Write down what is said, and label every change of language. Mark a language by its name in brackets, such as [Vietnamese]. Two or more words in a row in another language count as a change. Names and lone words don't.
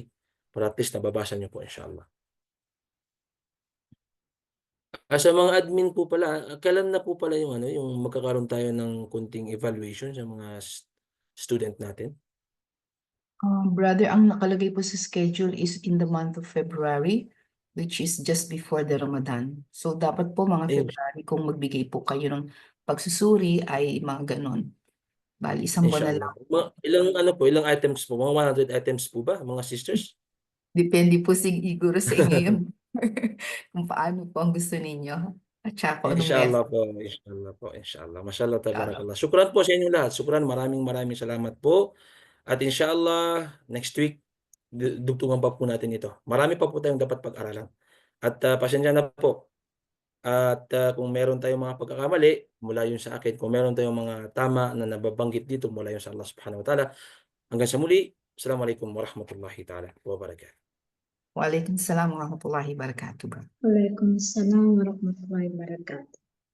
[Filipino] Para [English] at least [Filipino] nababasa nyo po, inshallah. Sa mga admin po pala, kailan na po pala yung ano, yung magkakaroon tayo ng kunting evaluation sa mga student natin? Brother, ang nakalagay po sa schedule [English] is in the month of February, which is just before the Ramadan. [Filipino] So dapat po mga Ayun, February kung magbigay po kayo ng pagsusuri ay mga ganon. Bali, isang buwan na inshallah. lang. Ilang items po? Mga 100 items po ba, mga sisters? Depende po siguro sa inyo yun. Kung paano po ang gusto ninyo. At saka kung anong Inshallah method. po, inshallah po, [Arabic] إن شاء الله. ما شاء الله, [Filipino] Inshallah. tabarakallah. Shukran po sa inyo lahat. Shukran, maraming salamat po. At inshallah, [English] next week, [Filipino] dugtungan pa po natin ito. Marami pa po tayong dapat pag-aralan. At pasensya na po. At, kung meron tayong mga pagkakamali, mula yun sa akin, kung meron tayong mga tama na nababanggit dito mula yun sa [Arabic] الله سبحانه وتعالى. [Filipino] Hanggang sa muli, [Arabic] السلام عليكم ورحمة الله تعالى وبركاته. وعليكم السلام ورحمة الله وبركاته, brother. وعليكم السلام ورحمة الله وبركاته.